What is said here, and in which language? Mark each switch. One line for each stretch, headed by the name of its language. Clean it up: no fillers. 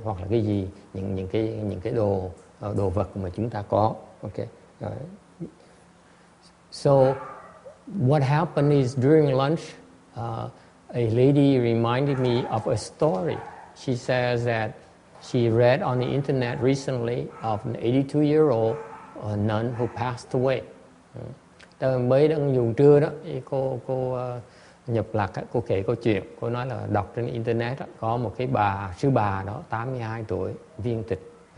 Vietnamese: Hoặc là cái gì, những cái đồ vật mà chúng ta có. Okay.
English: So what happened is during lunch, a lady reminded me of a story. She says that she read on the internet recently of an 82-year-old nun who passed away.
Vietnamese: Mới đang dùng trưa đó, cô Nhập Lạc cô kể câu chuyện, cô nói là đọc trên internet đó, có một cái sư bà đó 82 tuổi viên tịch.